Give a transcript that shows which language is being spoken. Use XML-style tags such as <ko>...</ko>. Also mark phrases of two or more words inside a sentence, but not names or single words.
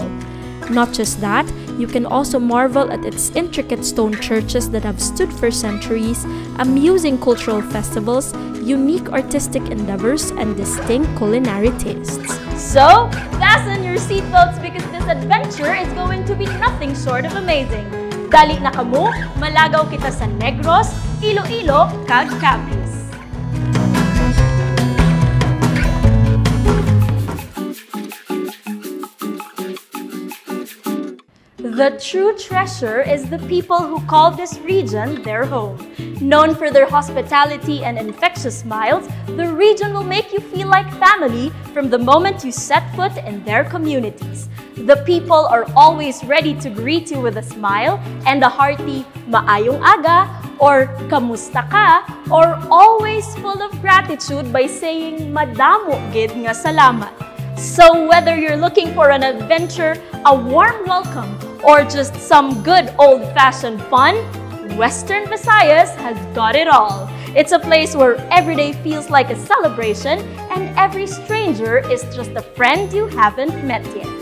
<en>Not just that, you can also marvel at its intricate stone churches that have stood for centuries, amusing cultural festivals, unique artistic endeavors, and distinct culinary tastes. So, fasten your seatbelts because this adventure is going to be nothing short of amazing.</en> <hil>Dali na kamo, malagaw kita sa Negros, Iloilo, kag Capiz.</hil> <en>The true treasure is the people who call this region their home. Known for their hospitality and infectious smiles, the region will make you feel like family from the moment you set foot in their communities. The people are always ready to greet you with a smile and a hearty</en> <hil>"Maayong aga"</hil> <en>or</en> <hil>"Kamusta ka?"</hil> <en>or always full of gratitude by saying</en> <hil>"Madamo gid nga salamat."</hil> <en>So whether you're looking for an adventure, a warm welcome, or just some good old-fashioned fun, Western Visayas has got it all. It's a place where every day feels like a celebration and every stranger is just a friend you haven't met yet.</en>